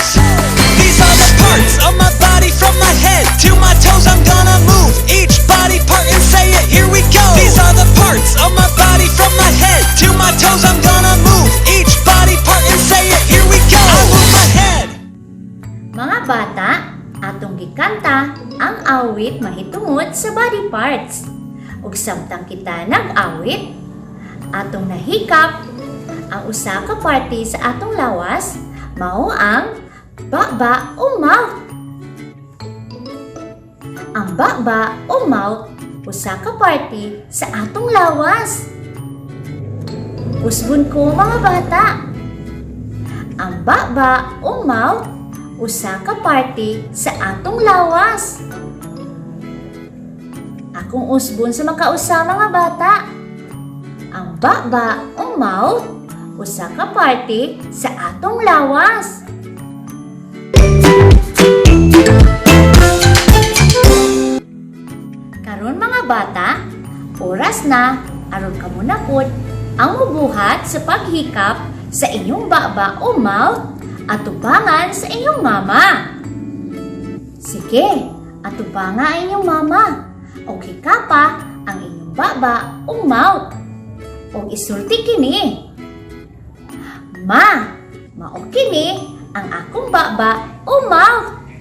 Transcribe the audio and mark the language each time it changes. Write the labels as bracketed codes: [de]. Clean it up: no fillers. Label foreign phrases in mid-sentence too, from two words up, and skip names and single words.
[en] These are the parts of my body from my head to my toes I'm gonna move each body part and say it, here we go. These are the parts of my body from my head to my toes I'm gonna move each body part and say it, here we go. I move my head. [ceb] Mga bata, atong gikanta ang awit mahitungod sa [en] body parts. [ceb] Ug samtang kita nag-awit, atong nahikap ang usa ka party sa atong lawas, mao ang baba o mouth. Ang baba o mouth, usa ka party sa atong lawas. Usbon ko mga bata. Ang baba o mouth, usa ka party sa atong lawas. Akong usbon sa makausa mga bata. Ang baba o mouth, usa ka party sa atong lawas. Karon mga bata, oras na aron kamo na pod ang mubuhat sa paghikap sa inyong baba o mouth at tubangan sa inyong mama. Sige, atubanga ang inyong mama o hikapa ang inyong baba o mouth o isulti kini. Ma, mao kini ang akong baba o mouth.